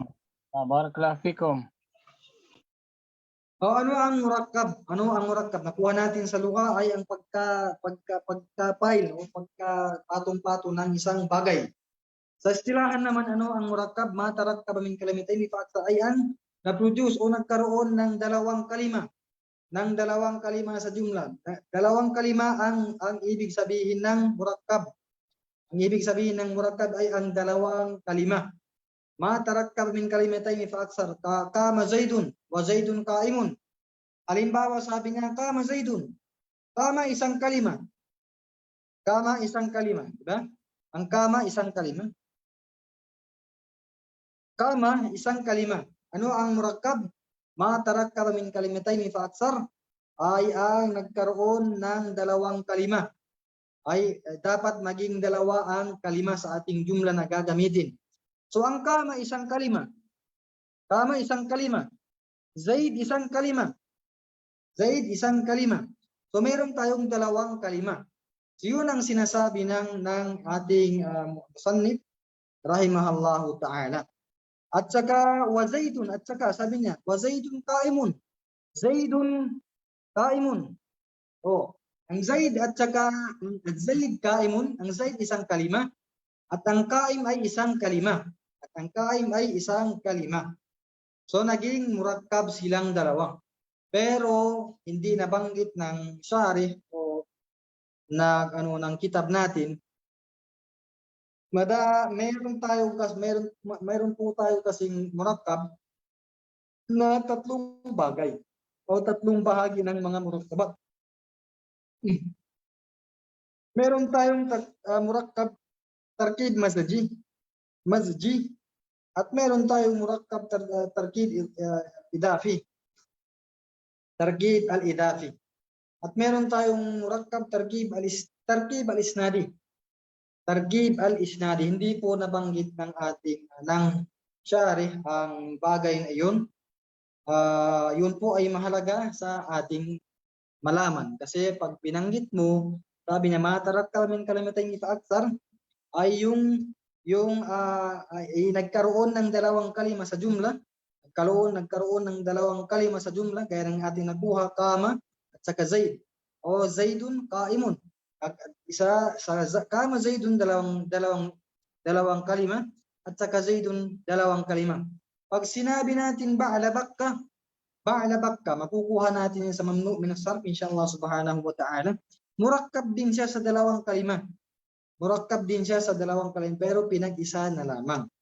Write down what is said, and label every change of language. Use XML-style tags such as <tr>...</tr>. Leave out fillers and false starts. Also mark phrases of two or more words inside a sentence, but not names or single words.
<ar>بارك الله فيكم.</ar> <tl>O ano ang murakkab? Ano ang murakkab? Nakuha natin sa lugha ay ang pagka-file o pagka-patong-patong ng isang bagay. Sa istilahan naman, ano ang murakkab?</tl> <ar>ما تركب من كلمتين</ar> <tl>ay ang na-produce o nagkaroon ng dalawang kalima. Ng dalawang kalima sa jumla. Dalawang kalima ang ibig sabihin ng murakkab. Ang ibig sabihin ng murakkab ay ang dalawang kalima.</tl> <ar>ما تركب من كلمتين فأكثر. كـ زيد وزيد قائم.</ar> <tl>Halimbawa sabi niya kama Zaidun. Kama isang kalima. Kama isang kalima, di ba? Ang kama isang kalima. Kama isang kalima. Ano ang murakkab?</tl> <ar>ما تركب من كلمتين فأكثر</ar> <tl>ay ang nagkaroon ng dalawang kalima. Ay dapat maging dalawa ang kalima sa ating jumla na gagamitin. So ang kama isang kalima. Kama isang kalima. Zaid isang kalima. Zaid isang kalima. So meron tayong dalawang kalima. So yun ang sinasabi ng ating musannif</tl> <ar>رحمه الله تعالى.</ar> <tl>At saka</tl> <ar>وزيد,</ar> <tl>at saka sabi niya</tl> <ar>وزيد قائم. زيد قائم.</ar> <tl>Oh, ang Zaid at saka ang Zaid qa'imun, ang Zaid isang kalima at ang qa'im ay isang kalima. At ang qa'im ay isang kalima. So naging murakkab silang dalawa. Pero hindi nabanggit ng syarih o ng kitab natin. Meron po tayo kasing murakkab na tatlong bagay o tatlong bahagi ng mga murakkabat. Meron tayong</tl> <ar>مركب تركيب مزجي</ar> <tl>at meron tayong</tl> <ar>مركب تركيب إضافي. تركيب الإضافي.</ar> <tl>At meron tayong</tl> <ar>مركب تركيب إسنادي. تركيب الإسنادي.</ar> <tl>Hindi po nabanggit ng ating ng syarih ang bagay na iyon. Yun po ay mahalaga sa ating malaman. Kasi pag binanggit mo, sabi niya,</tl> <ar>ما تركب من كلمتين فأكثر,</ar> <tl>ay yung nagkaroon ng dalawang kalima sa jumla, nagkaroon ng dalawang kalima sa jumla, gaya ng ating nakuha, kama at saka Zaid. O</tl> <ar>زيد قائم.</ar> <tl>Isa sa kama Zaidun dalawang kalima at saka Zaidun dalawang kalima. Pag sinabi natin</tl> <ar>بعلبك,</ar> <tl>makukuha natin sa</tl> <ar>ممنوع من الصرف إن شاء الله سبحانه وتعالى.</ar> <tl>Murakkab din siya sa dalawang kalima. Murakkab din siya sa dalawang kalima pero pinag-isa na lamang.</tl>